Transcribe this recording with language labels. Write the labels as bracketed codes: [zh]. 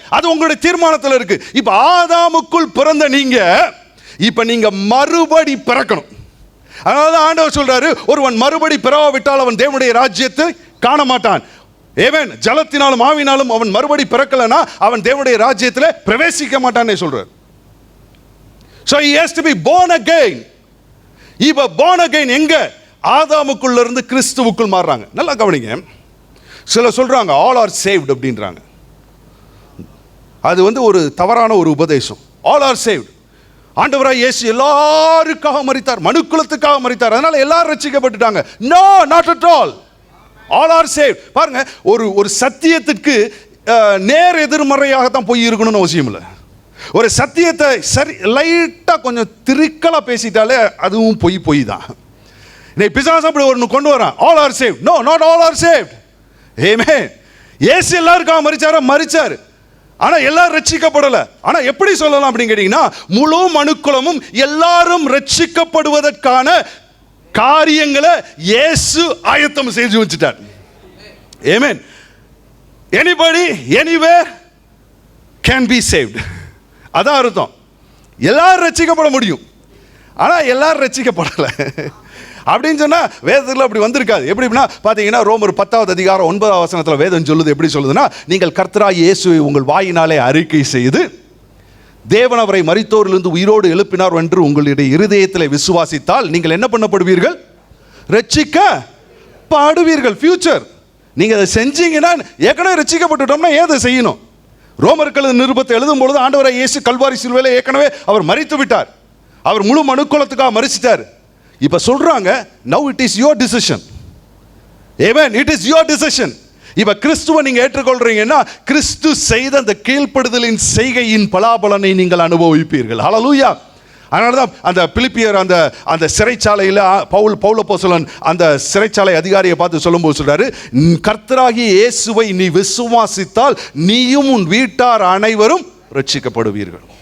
[ta] அது உங்களுடைய தீர்மானத்தில் இருக்கு. இப்ப ஆதாமுக்குள் பிறந்த நீங்க இப்ப நீங்க மறுபடி பிறக்கணும். அதனால ஆண்டவர் சொல்றாரு, ஒருவன் மறுபடி பிறவாவிட்டால் அவன் தேவனுடைய ராஜ்யத்தை காண மாட்டான். ஆமென். ஜலத்தினாலும் ஆவினாலும் அவன் மறுபடி பிறக்கலனா அவன் தேவனுடைய ராஜ்யத்தில் பிரவேசிக்க மாட்டானே சொல்றார். [en] So he has to be born again. [ta] இப்ப born again எங்க? ஆதாமுக்குள்ள இருந்து கிறிஸ்துவுக்குள் மாறுறாங்க. நல்லா கவனிங்க. சில சொல்றாங்க [en] all are saved [ta] அப்படின்றாங்க. அது ஒரு தவறான ஒரு உபதேசம். all are saved. ஆண்டவராய் இயேசு எல்லாருக்காக மரித்தார், மனுக்குலத்துக்காக மரித்தார். அதனால எல்லாரும் ரட்சிக்கப்பட்டுட்டாங்க. [en] No, not at all. all are saved. [ta] பாருங்க, ஒரு சத்தியத்துக்கு நேர் எதிர்மறையாக தான் போய் இருக்கணும்னு அவசியம் இல்லை. ஒரு சத்தியத்தை சரி லைட்டா கொஞ்சம் திரிக்கலா பேசிட்டாலே அதுவும் பொய் தான். பிசாசு அப்படி ஒன்று கொண்டு வரான். [en] All are saved. No, not all are saved. [ta] ஆமென். இயேசு எல்லாருக்காக மரிச்சாரு. ஆனா எல்லாரும் ரட்சிக்கப்படல. ஆனா எப்படி சொல்லலாம் அப்படின்னு கேட்டீங்கன்னா, முழு மனுக்குலமும் எல்லாரும் ரட்சிக்கப்படுவதற்கான காரியங்களை இயேசு ஆயத்தம் செய்து வச்சுட்டார். ஆமென். [en] Anybody, anywhere can be saved. [ta] அதான் அர்த்தம். எல்லாரும் ரட்சிக்கப்பட முடியும். ஆனா எல்லாரும் ரட்சிக்கப்படல அப்படின்னு சொன்னா வேதத்தில் அப்படி வந்திருக்காது. எப்படின்னா பாத்தீங்கன்னா, ரோமர் 10வது அதிகாரம் 9வது வசனத்தில் வேதம் சொல்லுது. எப்படி சொல்லுதுன்னா, நீங்கள் கர்த்தராகிய இயேசுவை உங்கள் வாயினாலே அறிக்கை செய்து தேவன் அவரை மரித்தோரிலிருந்து உயிரோடு எழுப்பினார் என்று உங்களுடைய இருதயத்தில் விசுவாசித்தால் நீங்கள் என்ன பண்ணப்படுவீர்கள்? ரட்சிக்கப்படுவீர்கள். ஃபியூச்சர். நீங்க அதை செஞ்சீங்கன்னா ஏற்கனவே ரட்சிக்கப்பட்டுட்டோம்னா ஏன் அதை செய்யணும்? ரோமர்கள் நிருபத்தை எழுதும் பொழுது ஆண்டவராகிய இயேசு கல்வாரி சிலுவையிலே ஏற்கனவே அவர் மரித்து விட்டார். அவர் முழு மனுக்குலத்துக்காக மரிச்சிட்டார். இப்ப சொல்றாங்க, [en] now it is your decision. Amen, it is your decision. [ta] இப்ப கிறிஸ்துவை நீங்க ஏற்றுக்கொள்றீங்கன்னா கிறிஸ்து செய்த அந்த கீழ்ப்படுதலின் செய்கையின் பலாபலனை நீங்கள் அனுபவிப்பீர்கள். ஹல்லேலூயா. அதனாலதான் அந்த பிலிப்பியர் அந்த சிறைச்சாலையில் பவுல் அப்போஸ்தலன் அந்த சிறைச்சாலை அதிகாரியை பார்த்து சொல்லும்போது சொல்றாரு, கர்த்தராகிய இயேசுவை நீ விசுவாசித்தால் நீயும் உன் வீட்டார் அனைவரும் ரட்சிக்கப்படுவீர்கள்.